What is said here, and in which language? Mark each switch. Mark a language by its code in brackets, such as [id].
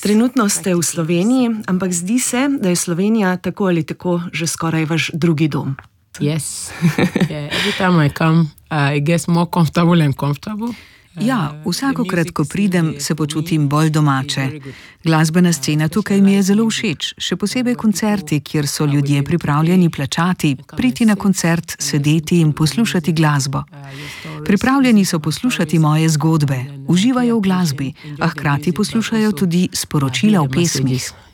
[sl] Trenutno ste v Sloveniji, ampak zdi se, da je Slovenija tako ali tako že skoraj vaš drugi dom. [en] Yes. Yeah, every time I come, I get more comfortable and comfortable. [sl] Ja, vsakokrat, ko pridem, se počutim bolj domače. Glasbena scena tukaj mi je zelo všeč, še posebej koncerti, kjer so ljudje pripravljeni plačati, priti na koncert, sedeti in poslušati glasbo. Pripravljeni so poslušati moje zgodbe, uživajo v glasbi, a hkrati poslušajo tudi sporočila v pesmih.